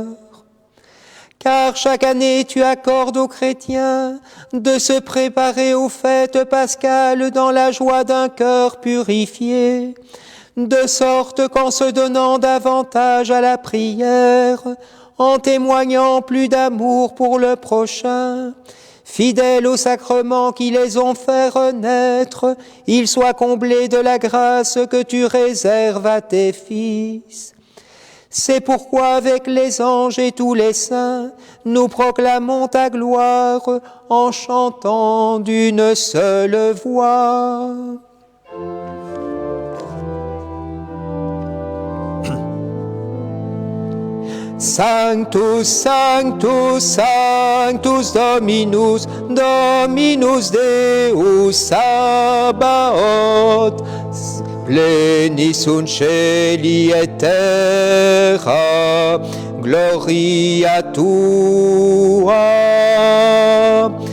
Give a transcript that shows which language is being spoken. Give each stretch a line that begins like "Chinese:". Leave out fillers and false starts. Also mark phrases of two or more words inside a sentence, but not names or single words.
French: Car chaque année tu accordes aux chrétiens de se préparer aux fêtes pascales dans la joie d'un cœur purifié, de sorte qu'en se donnant davantage à la prière, en témoignant plus d'amour pour le prochain, fidèles aux sacrements qui les ont fait renaître, ils soient comblés de la grâce que tu réserves à tes fils. C'est pourquoi avec les anges et tous les saints, nous proclamons ta gloire en chantant d'une seule voix.
Latin: Sanctus, Sanctus, Sanctus Dominus, Dominus Deus Sabaoth, Pleni sunt celi et terra, gloria tua.